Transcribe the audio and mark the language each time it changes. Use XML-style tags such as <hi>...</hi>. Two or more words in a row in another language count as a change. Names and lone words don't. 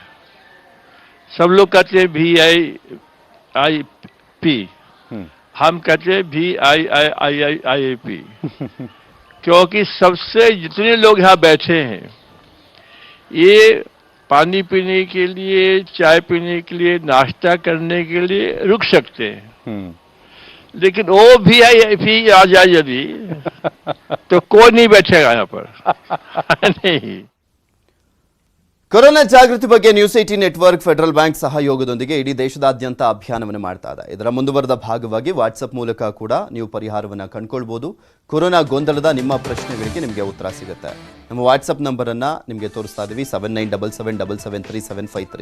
<hi>सब लोग कहते हैं VIP, हम कहते हैं VIIIIIP, क्योंकि सबसे जितने लोग यहाँ बैठे हैं ये पानी पीने के लिए, चाय पीने के लिए, नाश्ता करने के लिए रुक सकते हैं. लेकिन वो VIP आ जाए यदि तो कोई नहीं बैठेगा यहाँ पर. नहीं.</hi> <kn>ಕೊರೋನಾ ಜಾಗೃತಿ ಬಗ್ಗೆ ನ್ಯೂಸ್ 18 ನೆಟ್ವರ್ಕ್, ಫೆಡರಲ್ ಬ್ಯಾಂಕ್ ಸಹಯೋಗದೊಂದಿಗೆ ಇಡೀ ದೇಶದಾದ್ಯಂತ ಅಭಿಯಾನವನ್ನು ಮಾಡ್ತಾ ಇದೆ. ಇದರ ಮುಂದುವರೆದ ಭಾಗವಾಗಿ ವಾಟ್ಸಪ್ ಮೂಲಕ ಕೂಡ ನೀವು ಪರಿಹಾರವನ್ನು ಕಂಡುಕೊಳ್ಬಹುದು. ಕೊರೋನಾ ಗೊಂದಲದ ನಿಮ್ಮ ಪ್ರಶ್ನೆಗಳಿಗೆ ನಿಮಗೆ ಉತ್ತರ ಸಿಗುತ್ತೆ. ನಮ್ಮ ವಾಟ್ಸಪ್ ನಂಬರನ್ನು ನಿಮಗೆ ತೋರಿಸ್ತಾ ಇದ್ದೀವಿ, 7977773753.</kn>